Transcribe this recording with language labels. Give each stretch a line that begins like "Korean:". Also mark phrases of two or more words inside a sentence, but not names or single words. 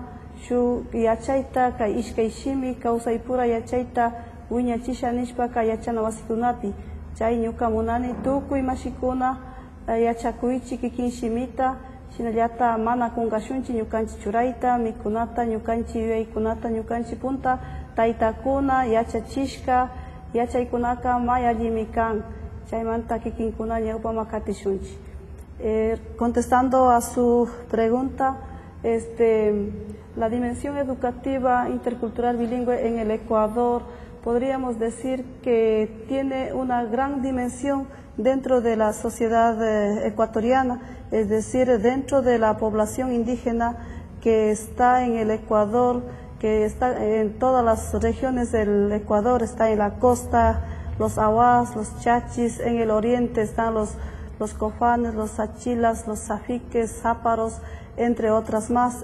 Quechua: shu yachaita kai ishkaishimi kausaipura yachaita wiñachisha nishpa kai yachana wasikunapi chay ñuka munani tukuy mashikuna yachakuychi kikin shimita shinallata mana kunkashunchi ñukanchi churayta mikunata ñukanchi yuyaykunata ñukanchi punta taytakuna yachachishka yachaykunaka may allimi kan chaymanta kikinkuna ñawpama katishunchi.
Spanish: Contestando a su pregunta, la dimensión educativa intercultural bilingüe en el Ecuador podríamos decir que tiene una gran dimensión dentro de la sociedad ecuatoriana, es decir, dentro de la población indígena que está en el Ecuador, que está en todas las regiones del Ecuador, está en la costa, los ahuas, los chachis, en el oriente están los cofanes, los achilas, los zafiques, záparos, entre otras más.